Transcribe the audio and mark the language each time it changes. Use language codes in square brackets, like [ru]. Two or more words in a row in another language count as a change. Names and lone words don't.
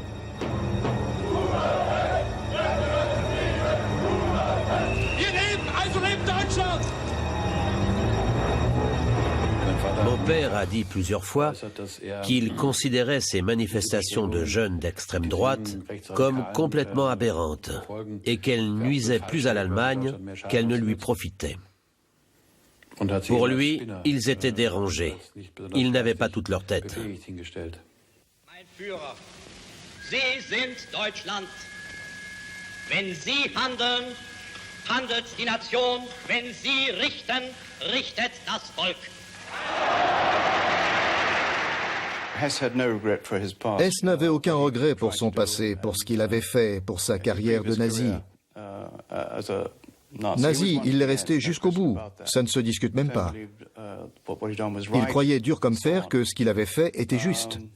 [fr] Mon père a dit plusieurs fois qu'il considérait ces manifestations de jeunes d'extrême droite comme complètement aberrantes et qu'elles nuisaient plus à l'Allemagne qu'elles ne lui profitaient. Pour lui, ils étaient dérangés. Ils n'avaient pas toute leur tête. [de] Mein Führer, Sie sind Deutschland. Wenn Sie handeln, handelt die Nation. Wenn Sie richten, richtet das Volk. [fr] Hess n'avait aucun regret pour son passé, pour ce qu'il avait fait, pour sa carrière de nazi. Nazi, il est resté jusqu'au bout, ça ne se discute même pas. Il croyait dur comme fer que ce qu'il avait fait était juste.